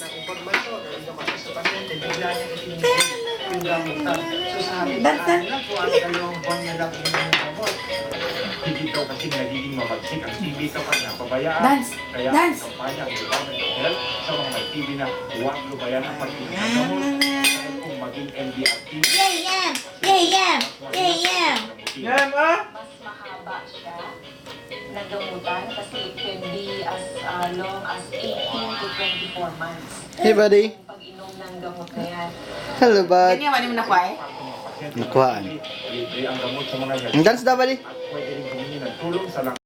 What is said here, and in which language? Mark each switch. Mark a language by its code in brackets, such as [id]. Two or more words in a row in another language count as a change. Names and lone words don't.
[tl] ng impormasyon, o ito kasi sa pasyente, bigla niya itinigil yung gamutan. So sa amin, Dance na. lang po, ang 2 buwan niya lang yung gamot. Hindi daw kasi nagiging mabagsik ang TB kapag napabayaan. [en] Dance. [tl] Kaya [en] Dance. [tl] ang kampanya ng Department of Health sa mga may TB na huwag lubayan ang pag-inom ng gamot. Dahil kung maging MDR TB, [en] Yeah, yeah. Yeah, yeah. Yeah, yeah. [tl] Yan ah! mas mahaba siya na gamutan kasi [en] it can be as long as 18 to 24 months. Hey, buddy. [tl] Yung pag-inom ng gamot na yan. [en] Hello, bud. [tl] Ganyan, wala mo nakuha eh. pasyente Nakuhaan. libre ang gamot sa mga Ang dance daw, buddy. at pwede rin humingi ng tulong sa